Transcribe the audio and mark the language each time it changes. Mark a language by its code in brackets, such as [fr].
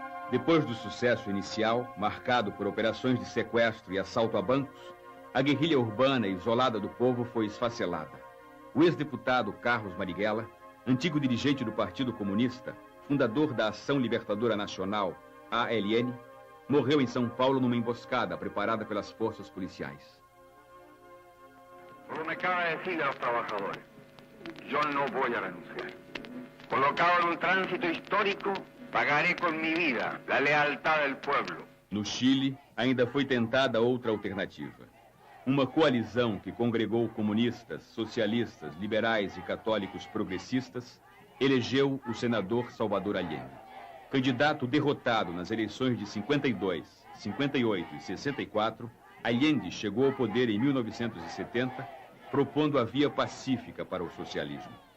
[pt] Depois do sucesso inicial, marcado por operações de sequestro e assalto a bancos, a guerrilha urbana isolada do povo foi esfacelada. O ex-deputado Carlos Marighella, antigo dirigente do Partido Comunista, fundador da Ação Libertadora Nacional, ALN, morreu em São Paulo numa emboscada preparada pelas forças policiais. [es] Como me acaba de decir a los trabajadores, yo no voy a renunciar. Colocado en un tránsito histórico, pagaré con mi vida la lealtad del pueblo. [pt] No Chile, ainda foi tentada outra alternativa. Uma coalizão que congregou comunistas, socialistas, liberais e católicos progressistas elegeu o senador Salvador Allende. Candidato derrotado nas eleições de 52, 58 e 64, Allende chegou ao poder em 1970, propondo a via pacífica para o socialismo.